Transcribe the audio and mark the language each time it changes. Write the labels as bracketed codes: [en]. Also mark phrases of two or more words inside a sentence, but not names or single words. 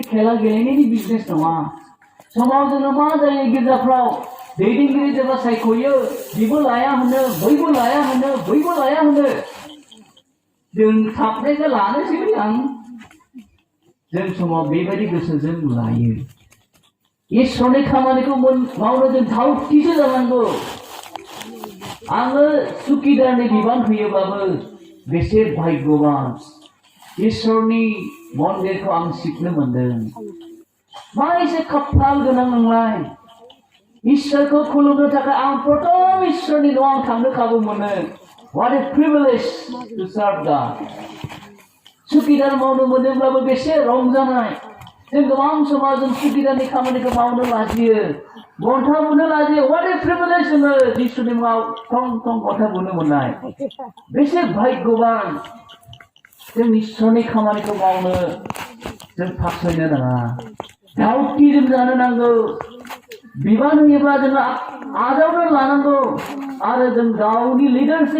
[brx] खेला गेलेनायनि बिजनेस नङा समाव जोङो मा जायो गिर्जाफ्राव दैदेनगिरि जेब्ला सायख'यो बेबो लाया होनो बैबो लाया होनो बैबो लाया होनो जों थाबनायखौ लानोसै आं जों समाव बेबायदि गोसोजों लायो इसोरनि खामानिखौ मावनो जों थावथिसो जानांगौ आङो सुकिदारनि बिबान होयोब्लाबो बेसे भाग्यवान इसोरनि मन्दिरखौ आं सिबनो मोनदों मा एसे खाफाल गोनां नोंलाय इसोरखौ खुलुमनो थाखाय आं प्रथम इसोरनि न'आव आं थांनो खाबु मोनो [en] what a privilege to serve [brx] God सुकिदार मावनो मोनोब्लाबो बेसे रंजानाय जों गोबां समाव जों सुबिदानि खामानिखौ मावनो लाजियो गन्था बुनो लाजियो [en] what a privilege [brx] जोङो जिसुनि मुङाव थं थं गन्था बुनो मोननाय बेसे भाग्यवान जों इसोरनि खामानिखौ मावनो जों फासयनो नाङा दाउथि जों जानो नांगौ बिबान होयोब्ला जोङो आजावनो लानांगौ आरो जों गावनि लिडारशिप